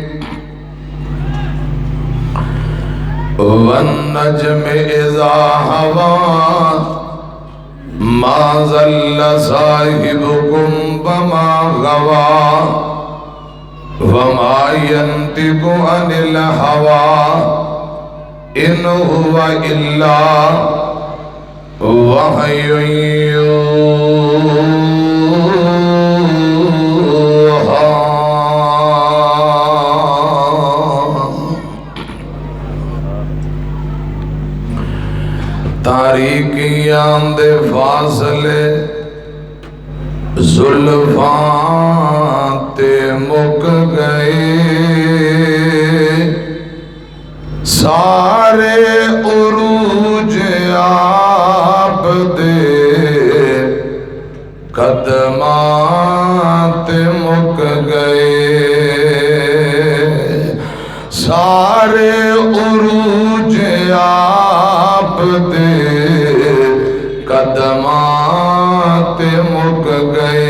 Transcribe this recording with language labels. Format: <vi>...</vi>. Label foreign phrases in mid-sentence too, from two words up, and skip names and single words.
<ar>والنجم إذا هوى ما ضل صاحبكم وما غوى وما ينطق عن الهوى إن هو إلا وحي يوحى.</ar> <pa>تاریکیاں دے فاصلے زلفاں تے مک گئے سارے عروج آپ دے قدماں تے مک گئے سارے عروج آپ دے قدمات مک گئے.</pa>